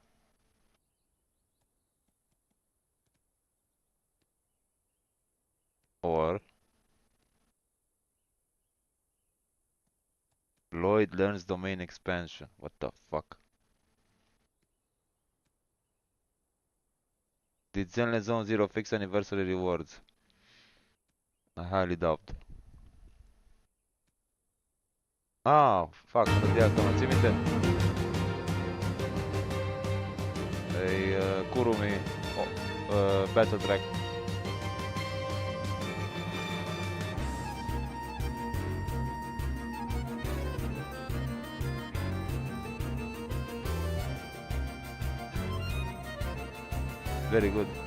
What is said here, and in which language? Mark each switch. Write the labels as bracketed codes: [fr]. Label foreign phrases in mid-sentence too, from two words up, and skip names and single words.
[en] Or Lloyd learns domain expansion. What the fuck? Did Zenless Zone Zero fix anniversary rewards? I highly doubt. Ah, fuck, [ro] de acum, ții minte? E Kurumi Battle Track. [en] Very good.